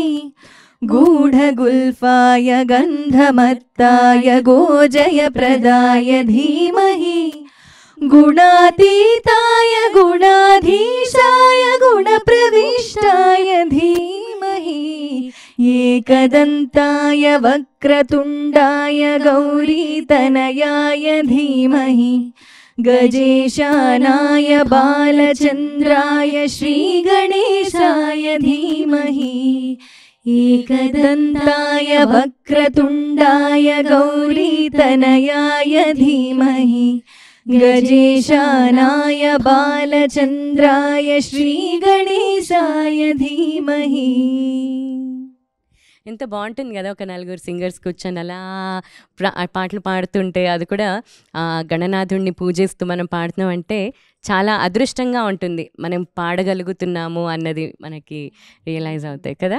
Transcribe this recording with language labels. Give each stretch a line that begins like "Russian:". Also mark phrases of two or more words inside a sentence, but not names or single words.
Sanskrit: गूढगुल्फाय गन्धमत्ताय गोजयप्रदाय धीमहि गुणातीताय गुणाधीशाय गुणप्रविष्टाय धीमहि एकदन्ताय वक्रतुण्डाय गौरीतनयाय धीमहि गजेशानाय बालचन्द्राय श्रीगणेशाय धीमहि एकदन्ताय वक्रतुण्डाय गौरीतनयाय धीमहि गजेशानाय बालचन्द्राय श्रीगणेशाय धीमहि.
Telugu: ఎంత బాగుంటుంది కదా ఒక నలుగురు సింగర్స్ కూర్చొని అలా పాటలు పాడుతుంటే, అది కూడా గణనాథుడిని పూజిస్తూ మనం పాడుతున్నాం అంటే చాలా అదృష్టంగా ఉంటుంది. మనం పాడగలుగుతున్నాము అన్నది మనకి రియలైజ్ అవుతాయి కదా.